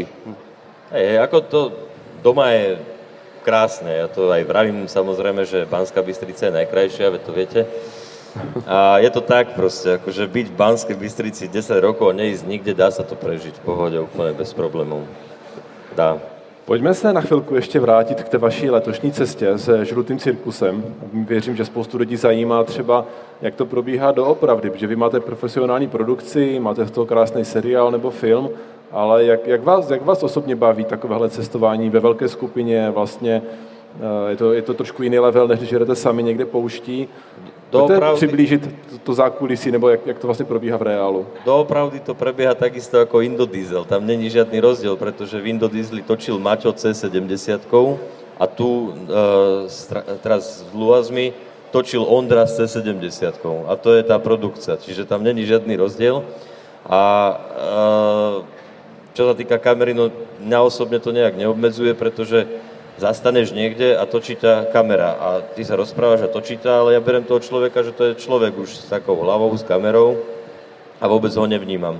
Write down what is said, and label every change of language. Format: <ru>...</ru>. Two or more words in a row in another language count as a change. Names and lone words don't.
<sk>Ako to doma je krásne, ja to aj vravím samozrejme, že Banská Bystrica je najkrajšia, veď to viete. A je to tak proste, akože byť v Banskej Bystrici 10 rokov a neísť nikde, dá sa to prežiť v pohode úplne bez problémov. Dá.</sk> <cs>Pojďme se na chvilku ještě vrátit k té vaší letošní cestě se Žlutým cirkusem. Věřím, že spoustu lidí zajímá třeba, jak to probíhá doopravdy, protože vy máte profesionální produkci, máte z toho krásný seriál nebo film, ale jak vás osobně baví takovéhle cestování ve velké skupině, vlastně je to trošku jiný level, než když jedete sami někde pouští. Můžete přiblížit to zákulisí, nebo jak to vlastně probíhá v reálu?</cs> <sk>Doopravdy to prebieha takisto ako Indodiesel. Tam není žiadny rozdiel, pretože v Indodiesli točil Maťo C70 a tu teraz s Luazmi točil Ondra s C70 a to je tá produkcia, čiže tam není žiadny rozdiel. A čo sa týka kamery, no mňa osobne to nejak neobmedzuje, pretože zastaneš niekde a točí ťa kamera a ty sa rozprávaš a točí ťa, ale ja berem toho človeka, že to je človek už s takou hlavou, s kamerou a vôbec ho nevnímam.</sk>